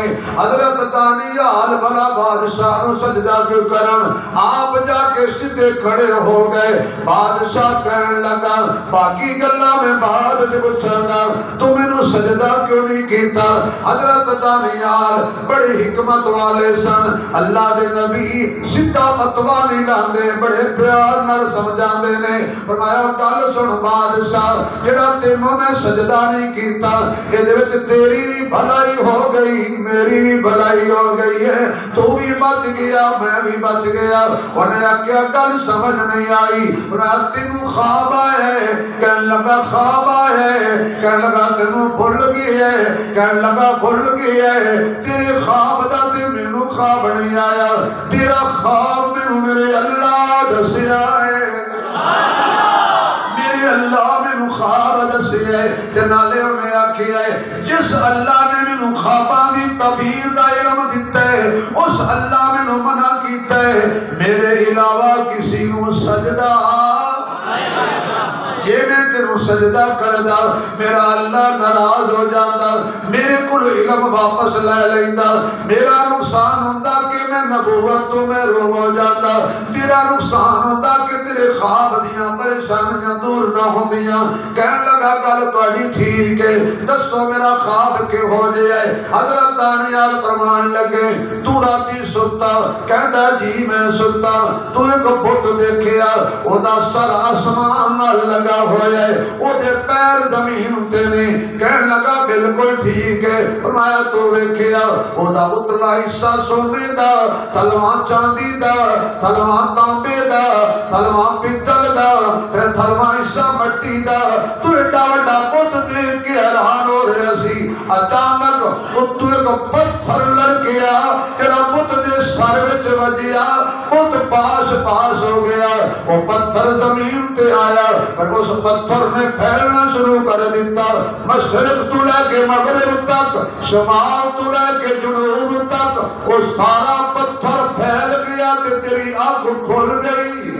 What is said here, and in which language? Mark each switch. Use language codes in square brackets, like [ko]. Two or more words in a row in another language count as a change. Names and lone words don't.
[pa] حضرت دانیال بڑا بادشاہ نو سجدہ کیوں کرن، آپ جا کے سیدھے کھڑے ہو گئے۔ بادشاہ کہنے لگا باقی گلاں میں بعد سے پوچھاں گا، تو مینوں سجدہ کیوں نہیں کیتا؟ حضرت دانیال بڑے حکمت والے سن، اللہ دے نبی سیدھا فتوا نہیں لاندے، بڑے پیار نال سمجھاندے نے۔ فرمایا گل سن بادشاہ، جڑا تینوں میں سجدہ نہیں کیتا، اے وچ تیری بھی بھلائی ہو گئی، میری بھی بھلائی ہو گئی ہے، تو بھی بچ گیا، میں بھی بچ گیا۔ انہیں کیا گل سمجھ نہیں آئی؟ رات تینوں خواب آئے، کہنے لگا خواب آئے، کہنے لگا تینوں بھول گئی ہے، کہنے لگا بھول گئی ہے، تیرے خواب دا تے مینوں خواب نہیں آیا، تیرا خواب مینوں میرے اللہ دسیا ہے، میرے اللہ مینوں خواب دسیا ہے۔ تے نالے انہیں آکھیا ہے جس اللہ نے مینوں خواباں دی تعبیر دا علم دتا ہے، اس اللہ مینوں منع کیتا ہے میرے علاوہ کسی نوں سجدہ، جے میں تینوں سجدہ کردا میرا اللہ ناراض ہو جاتا، میرے کل علم واپس لے لیندا، میرا نقصان ہوندا کہ میں نبوت تو محروم ہو جاتا، تیرا نقصان ہوندا کہ تیرے خواب دیاں پریشانیاں دور نہ ہوندیاں۔ کہنے لگا گل تہاڈی ٹھیک ہے، دسو میرا خواب کہ ہو جائے؟ حضرت دانیال فرمان لگے تو راتی ستا؟ کہندا جی میں ستا، تو ایک بت دیکھیا، او دا سر آسمان نال لگا ہویا ہے، او دے پیر زمین تے نے۔ کہنے لگا بالکل ٹھیک ہے۔ فرمایا تو ویکھیا، او دا اتلا حصہ سونے دا، تھلواں چاندی دا، تھلواں تانبے دا، تھلواں پتل دا، پھر تھلواں حصہ مٹی دا۔ تو ایڈا وڈا بت دیکھ کے حیران ہو رہا سی، اچانک اتو ایک پتھر لڑ گیا، جڑا بت دے سر وچ وجیا، بت پاس پاس ہو گیا، وہ پتھر زمین تے آیا، پر اس پتھر نے پھیلنا شروع کر دیتا، مشرق تو لے کے مغرب تک، شمال تو لے کے جنوب تک، وہ سارا پتھر پھیل گیا کہ تیری آنکھ کھل گئی۔